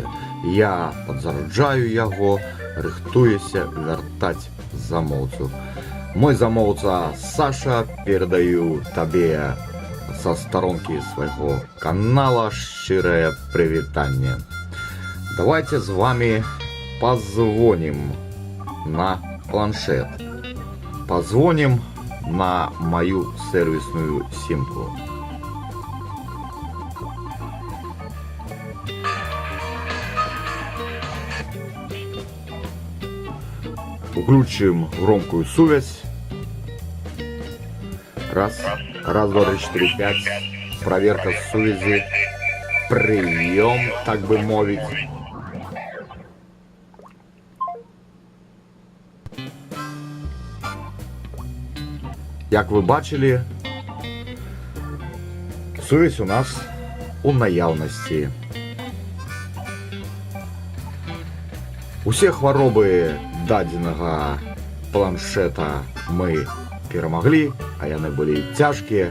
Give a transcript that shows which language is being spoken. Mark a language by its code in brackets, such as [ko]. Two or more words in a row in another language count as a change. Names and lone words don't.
[be] Я падзараджаю яго, рыхтуюся вяртаць замоўцу. Мой замоўца Саша, перадаю табе са старонкі свайго канала шчырае прывітанне. [ru] Давайте з вами позвоним на планшет. Позвоним на мою сервисную симку. Включим громкую связь. Раз, два, три, четыре, пять. Проверка связи. Прием, [uk] так бы мовить. Як ви бачили, [be] сувязь у нас у наявності. Усе хваробы дадзенага планшета мы перамаглі, а яны былі цяжкія.